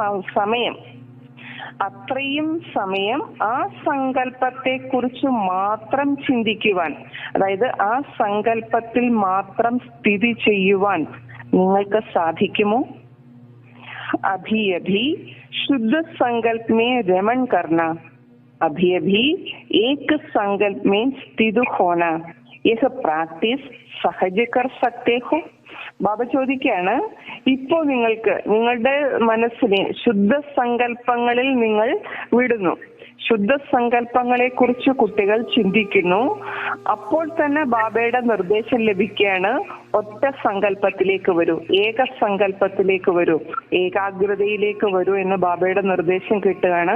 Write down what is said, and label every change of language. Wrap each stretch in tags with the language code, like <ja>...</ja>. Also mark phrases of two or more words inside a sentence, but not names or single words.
<ml>സമയം ആ സങ്കല്പത്തെ കുറിച്ച് മാത്രം ചിന്തിക്കുവാൻ, അതായത് ആ സങ്കല്പത്തിൽ മാത്രം സ്ഥിതി ചെയ്യുവാൻ നിങ്ങൾക്ക് സാധിക്കുമോ?</ml> <hi>अभी अभी शुद्ध संकल्प में रमण करना, अभी अभी एक संकल्प में स्थित होना, यह प्रैक्टिस सहज कर सकते हो?</hi> <ml>ബാബ ചോദിക്കുകയാണ്, ഇപ്പോ നിങ്ങൾക്ക് നിങ്ങളുടെ മനസ്സിനെ ശുദ്ധ സങ്കല്പങ്ങളിൽ നിങ്ങൾ വിടുന്നു, ശുദ്ധ സങ്കല്പങ്ങളെ കുറിച്ച് കുട്ടികൾ ചിന്തിക്കുന്നു. അപ്പോൾ തന്നെ ബാബയുടെ നിർദ്ദേശം ലഭിക്കുകയാണ്, ഒറ്റ സങ്കല്പത്തിലേക്ക് വരൂ, ഏക സങ്കല്പത്തിലേക്ക് വരൂ, ഏകാഗ്രതയിലേക്ക് വരൂ എന്ന് ബാബയുടെ നിർദ്ദേശം കിട്ടുകയാണ്.</ml>